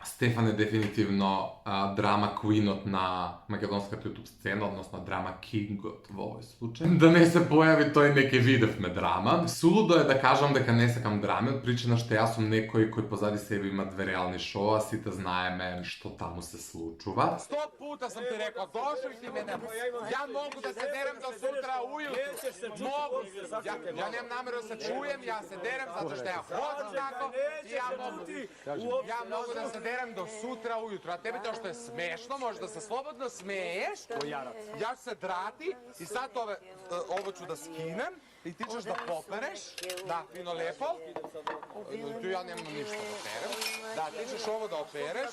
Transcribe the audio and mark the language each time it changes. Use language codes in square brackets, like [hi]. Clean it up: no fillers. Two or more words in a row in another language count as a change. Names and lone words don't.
[mk] Стефан е дефинитивно драма квинот на македонската YouTube сцена, односно драма кингот во овој случај. Да не се појави тој не ке видевме драма. Сулудо е да кажам дека не сакам драми, од причина што јас сум некој кој позади себе има две реални шоа, сите знаеме што таму се случува. [sr] 100 puta sam ti rekao, došli ti mene, ja mogu da se derem do sutra ujutru, mogu, ja nemam nameru da se čujem, ja se derem zato što ja hoću tako i ja mogu da se derem do sutra ujutru, a tebi to što je smešno, možeš da se slobodno smeješ, ja ću se drati i sad ovo ću da skinem i ti ćeš da popereš, da, fino lepo, tu ja nemam ništa da operem, da, ti ćeš ovo da opereš.